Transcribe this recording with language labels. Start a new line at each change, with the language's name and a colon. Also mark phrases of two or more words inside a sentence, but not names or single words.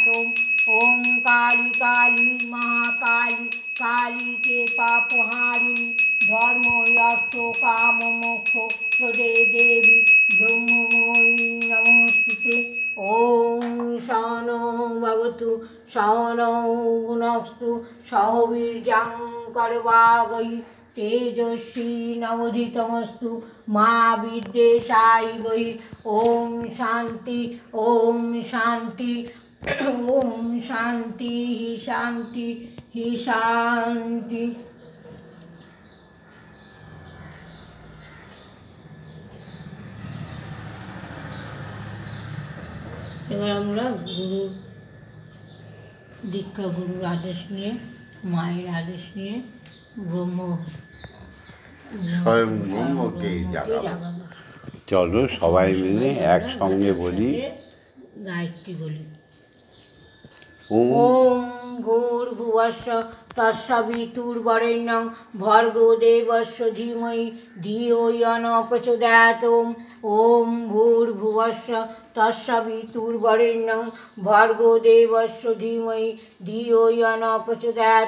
Sanskrit: ওং কালী কালী মহাকালী কালী কে পাপহারিণী ধর্ম অর্থ কাম মোক্ষ প্রদে দেবী ব্রহ্মময়ী নমস্তুতে। ওং সহনৌ ভবতু সহনৌ ভুনস্তু সহ বীর্যং করবাবহৈ তেজস্বী নবধীতমস্তু মা বিদ্বেষায় বৈ। ওম শান্তি ওম শান্তি ওম শান্তি শান্তি শান্তি।
Bangla: এবার আমরা গুরুর দীক্ষা, গুরুর আদেশ নিয়ে, মায়ের আদেশ নিয়ে স্বয়ং ব্রহ্মকে জাগাবো। চলো সবাই মিলে একসঙ্গে বলি, গায়ত্রী বলি।
Sanskrit: ওম ওম ভূর্ভুবস্সঃ তৎসবিতুর্বরেণ্যং ভর্গো দেবস্য ধীমহি ধিয়ো য়ো ন প্রচোদয়াৎ। ওম ভূর্ভুবস্সঃ তৎসবিতুর্বরেণ্যং ভর্গো দেবস্য ধীমহি ধিয়ো য়ো ন প্রচোদয়াৎ।